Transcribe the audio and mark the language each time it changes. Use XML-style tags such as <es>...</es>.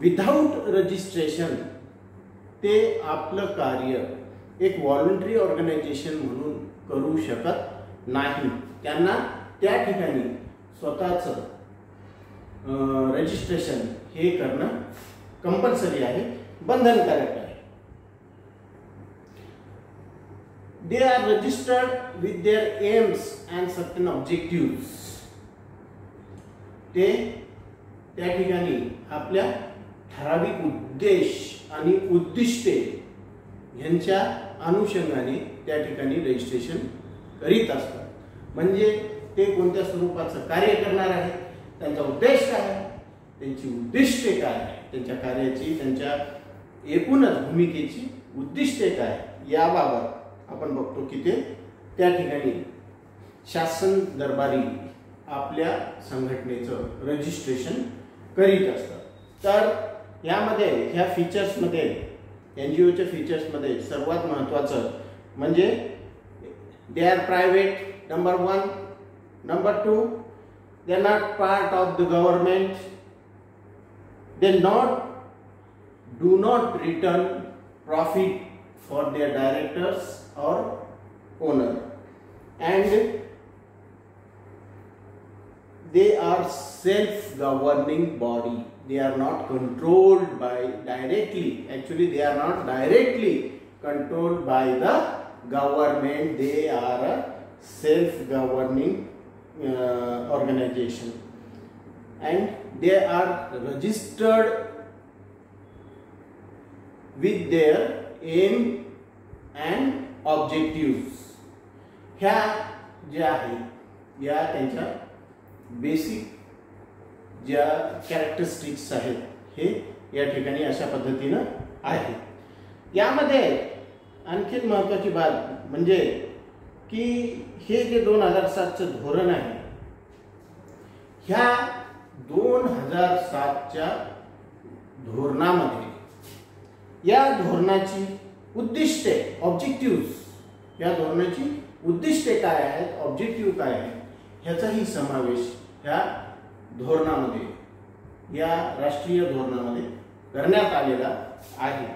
<mr>Without registration ते आपलं कार्य एक व्हॉलंटरी ऑर्गनायझेशन म्हणून करू शकत नाही। त्यांना त्या ठिकाणी स्वतःचं रजिस्ट्रेशन हे करणं कंपल्सरी आहे, बंधनकारक आहे।</mr> <en>They are registered with their aims and certain objectives.</en> <mr>ते त्या ठिकाणी आपल्या ठराविक उद्देश आणि उद्दिष्टे यांच्या अनुषंगाने त्या ठिकाणी रजिस्ट्रेशन करीत असतात। म्हणजे ते कोणत्या स्वरूपाचं कार्य करणार आहे, त्यांचा उद्देश काय आहे, त्यांची उद्दिष्टे काय आहे, त्यांच्या कार्याची, त्यांच्या एकूणच भूमिकेची उद्दिष्टे काय याबाबत आपण बघतो की ते त्या ठिकाणी शासन दरबारी आपल्या संघटनेचं रजिस्ट्रेशन करीत असतात। तर यामध्ये ह्या फीचर्समध्ये NGOच्या फीचर्समध्ये सर्वात महत्त्वाचं म्हणजे</mr> <en>they are private,</en> <mr>number 1.</mr> <en>Number 2, they are not part of the government. They do not return profit for their directors or owner, and they are self-governing body. They are not controlled by directly. Actually, they are not directly controlled by the government. They are a self-governing organization, and they are registered with their aim and objectives.</en> <mr>ह्या ज्या आहेत या त्यांच्या basic ज्या characteristics आहेत हे या ठिकाणी अशा पद्धतीनं आहे. यामध्ये आणखी महत्त्वाची बाब म्हणजे की हे जे 2007चं धोरण आहे, ह्या 2007च्या धोरणामध्ये या धोरणाची उद्दिष्टे, ऑब्जेक्टिव्स, या धोरणाची उद्दिष्टे काय आहेत, ऑब्जेक्टिव्ह काय आहेत, ह्याचाही समावेश ह्या धोरणामध्ये, या राष्ट्रीय धोरणामध्ये करण्यात आलेला आहे.</mr>